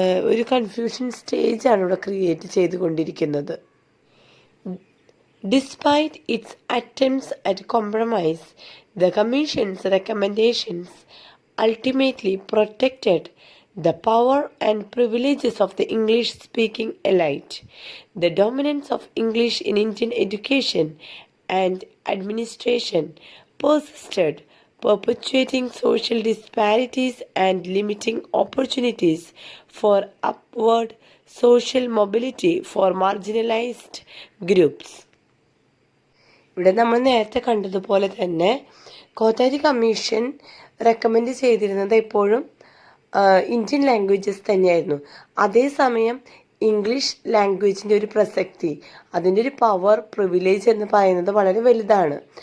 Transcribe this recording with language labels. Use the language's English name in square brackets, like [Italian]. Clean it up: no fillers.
[Malayalam] ഒരു കൺഫ്യൂഷൻ സ്റ്റേജാണ് ഇവിടെ ക്രിയേറ്റ് ചെയ്തുകൊണ്ടിരിക്കുന്നത്. [English] Despite its attempts at compromise, the Commission's recommendations ultimately protected the power and privileges of the English-speaking elite. The dominance of English in Indian education and administration persisted, perpetuating social disparities and limiting opportunities for upward social mobility for marginalized groups. [Malayalam] ഇവിടെ നമ്മൾ നേരത്തെ കണ്ടതുപോലെ തന്നെ Kothari commission recommend ചെയ്തിരുന്നത് എപ്പോഴും Indian languages തന്നെയായിരുന്നു. അതേസമയം English ലാംഗ്വേജിൻ്റെ ഒരു പ്രസക്തി, അതിൻ്റെ ഒരു പവർ, പ്രിവിലേജ് എന്ന് പറയുന്നത് വളരെ വലുതാണ്.